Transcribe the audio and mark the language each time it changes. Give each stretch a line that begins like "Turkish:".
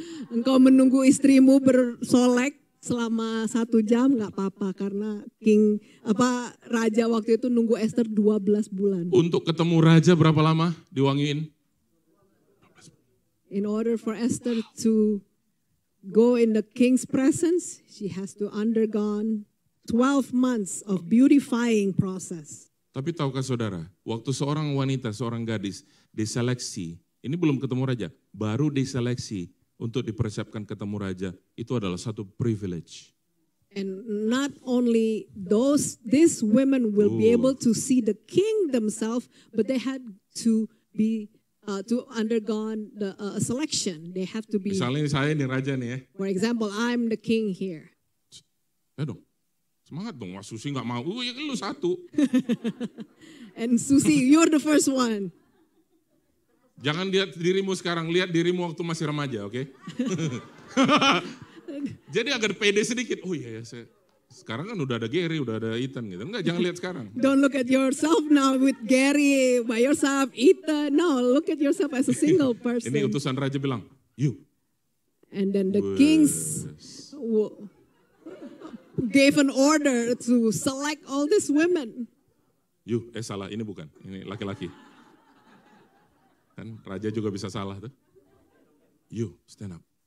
Indonesian: engkau menunggu istrimu bersolek selama 1 jam nggak apa-apa karena raja waktu itu nunggu Esther 12 bulan. Untuk ketemu raja berapa lama diwangiin?
English: In order for Esther to go in the king's presence, she has to undergone 12 months of beautifying process.
Indonesian: Tapi tahukah saudara, waktu seorang wanita, seorang gadis diseleksi, ini belum ketemu raja, baru diseleksi untuk dipersiapkan ketemu raja, itu adalah satu privilege.
English: And not only these women will be able to see the king themselves, but they had to be to undergone the selection. They have to be.
Indonesian: Misalnya saya nih raja nih ya.
English: For example, I'm the king here.
Indonesian: Ya dong, semangat dong, Mas Susi nggak mau, ya lu satu.
English: And Susi, you're the first one.
Indonesian: Jangan lihat dirimu sekarang, lihat dirimu waktu masih remaja, oke? Jadi agar pede sedikit, oh iya ya, sekarang kan udah ada Gary, udah ada Ethan gitu. Enggak, jangan lihat sekarang.
English: Don't look at yourself now with Gary by yourself, Ethan. No, look at yourself as a single person.
Indonesian: Ini utusan raja bilang, you.
English: And then the kings gave an order to select all these women.
Indonesian: You, salah, ini bukan, ini laki-laki. Kan raja juga bisa salah tuh.
English: You, stand up.